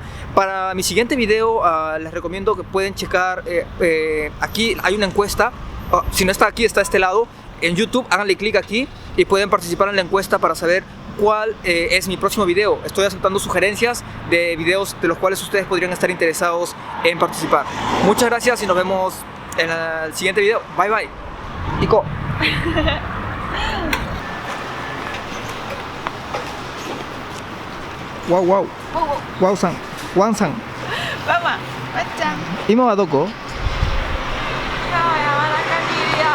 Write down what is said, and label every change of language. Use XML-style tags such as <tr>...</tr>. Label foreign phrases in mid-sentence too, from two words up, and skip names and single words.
<es>Para mi siguiente video les recomiendo que pueden checar, aquí hay una encuesta, si no está aquí, está a este lado. En YouTube, háganle clic aquí y pueden participar en la encuesta para saber cuál es mi próximo video. Estoy aceptando sugerencias de videos de los cuales ustedes podrían estar interesados en participar. Muchas gracias y nos vemos en el siguiente video.</es> <en>Bye bye. Iko. Wow, wow. Wow san. Wan san.</en> <ja>ママ、わっちゃん、今はどこ? 今は山中にいるよ。</ja>